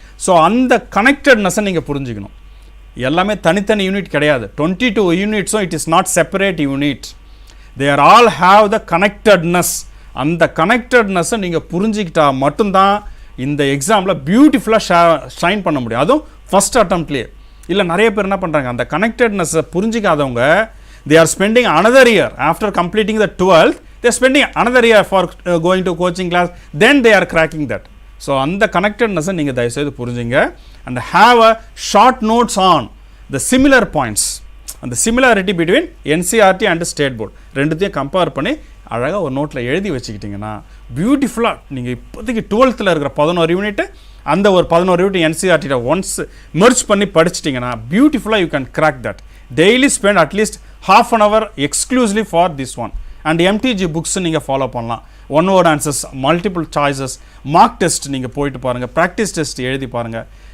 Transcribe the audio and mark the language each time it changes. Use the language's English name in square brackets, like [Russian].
[Tamil] So அந்த கனெக்டட்னஸை நீங்கள் புரிஞ்சுக்கணும். எல்லாமே தனித்தனி யூனிட் கிடையாது. [English] 22 யூனிட்ஸும் it is not separate unit, they are all have the connectedness. [Tamil] அந்த கனெக்டட்னஸை நீங்கள் புரிஞ்சிக்கிட்டா மட்டும்தான் இந்த எக்ஸாமில் பியூட்டிஃபுல்லாக ஷைன் பண்ண முடியும். அதுவும் ஃபஸ்ட் அட்டம்ப்ட்லேயே. இல்லை நிறைய பேர் என்ன பண்ணுறாங்க, அந்த கனெக்டட்னஸை புரிஞ்சிக்காதவங்க [English] they are spending another year after completing the 12th, they are spending another year for going to coaching class, then they are cracking that. So அந்த connectedness [Tamil] நீங்கள் தயவுசெய்து புரிஞ்சுங்க [English] and have a short notes on the similar points and the similarity between NCERT and state board [Tamil] ரெண்டுத்தையும் compare பண்ணி அழகாக ஒரு நோட்டில் எழுதி வச்சுக்கிட்டிங்கன்னா பியூட்டிஃபுல்லாக நீங்கள் இப்போதைக்கு 12th இருக்கிற 11 யூனிட்டு அந்த ஒரு 11 யூனிட் என்சிஆர்டியில் ஒன்ஸ் மெர்ஜ் பண்ணி படிச்சிட்டிங்கன்னா பியூட்டிஃபுல்லாக [English] You can crack that. Daily spend at least ½ an hour exclusively for this one. [Tamil] And MTG books நீங்கள் ஃபாலோ பண்ணலாம். One word answers, multiple choices, mark test நீங்கள் போயிட்டு பாருங்கள், ப்ராக்டிஸ் டெஸ்ட் எழுதி பாருங்கள்.